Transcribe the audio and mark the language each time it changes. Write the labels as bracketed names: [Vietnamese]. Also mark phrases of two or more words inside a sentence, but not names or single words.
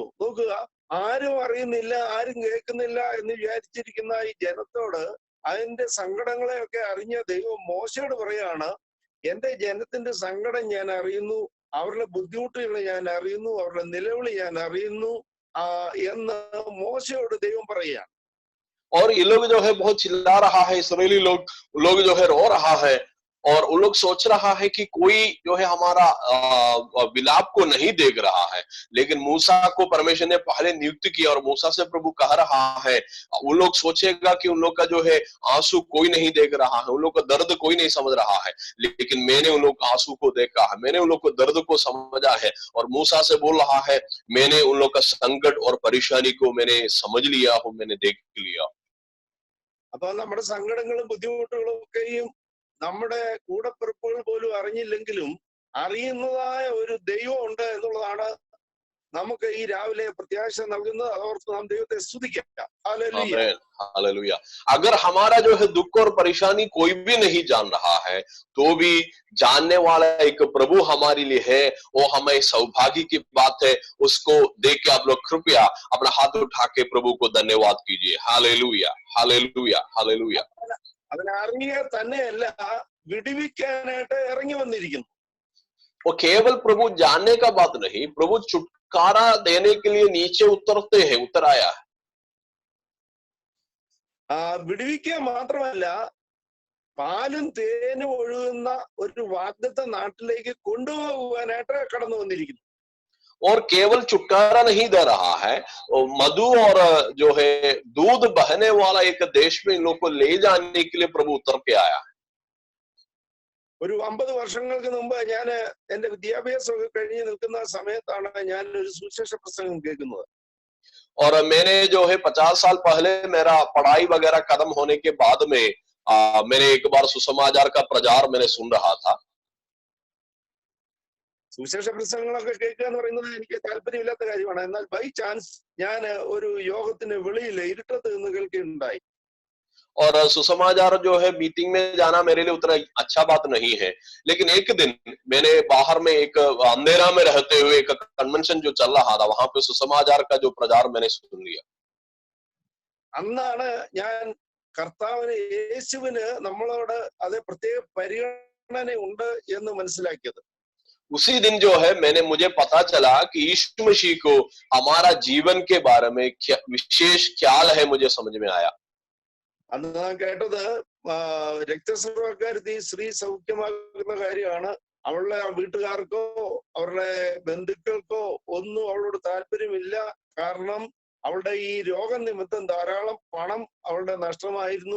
[Malayalam] നോക്കുക, ആരും അറിയുന്നില്ല, ആരും കേൾക്കുന്നില്ല എന്ന് വിചാരിച്ചിരിക്കുന്ന ഈ ജനത്തോട് അതിന്റെ സങ്കടങ്ങളെയൊക്കെ അറിഞ്ഞ ദൈവം മോശയോട് പറയാണ്, എന്റെ ജനത്തിന്റെ സങ്കടം ഞാൻ അറിയുന്നു, അവരുടെ ബുദ്ധിമുട്ടുകൾ ഞാൻ അറിയുന്നു, അവരുടെ നിലവിളി ഞാൻ അറിയുന്നു എന്ന് മോശയോട് ദൈവം പറയുകയാണ്. [Hindi] और ये लोग जो है बहुत चिल्ला रहा है, इस्राएली लोग जो है रो रहा है और उन लोग सोच रहा है कि कोई जो है हमारा विलाप को नहीं देख रहा है. लेकिन मूसा को परमेश्वर ने पहले नियुक्त किया और मूसा से प्रभु कह रहा है, उन लोग सोचेगा कि उन लोग का जो है आंसू कोई नहीं देख रहा है, उन लोग का दर्द कोई नहीं समझ रहा है. लेकिन मैंने उन लोग का आंसू को देखा है, मैंने उन लोग को दर्द को समझा है. और मूसा से बोल रहा है, मैंने उन लोग का संकट और परेशानी को मैंने समझ लिया हूं, मैंने देख लिया. [Malayalam] അപ്പൊ നമ്മുടെ സങ്കടങ്ങളും ബുദ്ധിമുട്ടുകളും ഒക്കെയും നമ്മുടെ കൂടപ്പിറപ്പുകൾ പോലും അറിഞ്ഞില്ലെങ്കിലും അറിയുന്നതായ ഒരു ദൈവം ഉണ്ട് എന്നുള്ളതാണ് നമുക്ക് ഈ രാവിലെ പ്രത്യാശ നൽകുന്നത്. അതോർത്ത് നാം ദൈവത്തെ സ്തുതിക്കാം. [Hindi] हालेलुया. अगर हमारा जो है दुख और परेशानी कोई भी नहीं जान रहा है तो भी जानने वाला एक प्रभु हमारे लिए है. वो हमें सौभाग्य की बात है. उसको देख के आप लोग कृपया अपना हाथ उठा के प्रभु को धन्यवाद कीजिए. हालेलुया, हालेलुया, हालेलुया. [Malayalam] അതിനറിയുക തന്നെയല്ല, വിടുവിക്കാനായിട്ട് ഇറങ്ങി വന്നിരിക്കുന്നു. [Hindi] वो केवल प्रभु जानने का बात नहीं, प्रभु छुटकारा देने के लिए नीचे उतरते हैं, उतर आया है. [Malayalam] വിടുവിക്കുക മാത്രമല്ല, പാലും തേനും ഒഴുകുന്ന ഒരു വാഗ്ദത്ത നാട്ടിലേക്ക് കൊണ്ടുപോകുവാനായിട്ട് കടന്നു വന്നിരിക്കുന്നു. [Hindi] और केवल छुटकारा नहीं दे रहा है, मधु और जो है दूध बहने वाला एक देश में इन लोग को ले जाने के लिए प्रभु उतर के आया है. [Malayalam] ഒരു 50 വർഷങ്ങൾക്ക് മുമ്പ് ഞാൻ എന്റെ വിദ്യാഭ്യാസമൊക്കെ കഴിഞ്ഞ് നിൽക്കുന്ന സമയത്താണ് ഞാൻ ഒരു സുവിശേഷ പ്രസംഗം കേൾക്കുന്നത്. [Hindi] और मैंने जो है 50 साल पहले मेरा पढ़ाई वगैरह खत्म होने के बाद में मैंने एक बार सुसमाचार का प्रचार मैंने सुन रहा था। [Malayalam] സുവിശേഷ പ്രസംഗങ്ങളൊക്കെ കേൾക്കുക എന്ന് പറയുന്നത് എനിക്ക് താല്പര്യമില്ലാത്ത കാര്യമാണ്. എന്നാൽ [English] by chance [Malayalam] ഞാൻ ഒരു യോഗത്തിന് വെളിയിൽ ഇരുട്ടത്ത് നിന്ന് കേൾക്കുകയുണ്ടായി. [Hindi] और सुसमाचार जो है मीटिंग में जाना मेरे लिए उतना अच्छा बात नहीं है, लेकिन एक दिन मैंने बाहर में एक अंधेरा में रहते हुए एक कन्वेंशन जो चल रहा था वहां पे सुसमाचार का जो प्रचार मैंने सुन लिया. [Malayalam] അന്നാണ് ഞാൻ കർത്താവിന് യേശുവിന് നമ്മളോട് അതേ പ്രത്യേക പരിഗണന ഉണ്ട് എന്ന് മനസ്സിലാക്കിയത്. [Hindi] उसी दिन जो है मुझे पता चला कि यीशु मसीह को हमारा जीवन के बारे में विशेष ख्याल है, मुझे समझ में आया. [Malayalam] അന്ന് ഞാൻ കേട്ടത് രക്തസ്രാവക്കാരി സ്ത്രീ സൗഖ്യമാകുന്ന കാര്യമാണ്. അവളുടെ വീട്ടുകാർക്കോ അവരുടെ ബന്ധുക്കൾക്കോ ഒന്നും അവളോട് താല്പര്യമില്ല. കാരണം അവളുടെ ഈ രോഗനിമിത്തം ധാരാളം പണം അവളുടെ നഷ്ടമായിരുന്നു.